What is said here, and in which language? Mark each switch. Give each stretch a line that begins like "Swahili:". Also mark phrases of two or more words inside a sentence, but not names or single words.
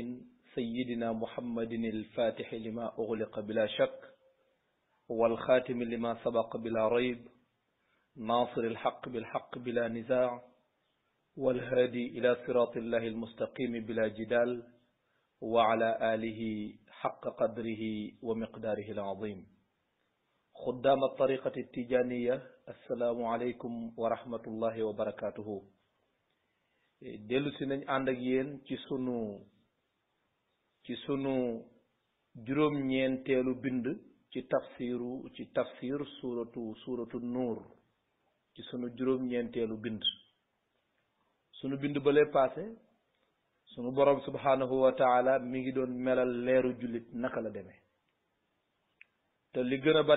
Arabic: سيدنا محمد الفاتح لما أغلق بلا شك والخاتم لما سبق بلا ريب ناصر الحق بالحق بلا نزاع والهادي إلى صراط الله المستقيم بلا جدال وعلى آله حق قدره ومقداره العظيم خدام الطريقة التجانية السلام عليكم ورحمة الله وبركاته
Wolof: dellu si nañ ànd ak yéen ci sunu juróom-ñeenteelu bind ci tafsir suratu nuur ci sunu juróom-ñeenteelu bind sunu bind ba lee passé sunu borom
Arabic: سبحانه وتعالى
Wolof: mi ngi doon melal leeru jullit naka la demee te li gën a bari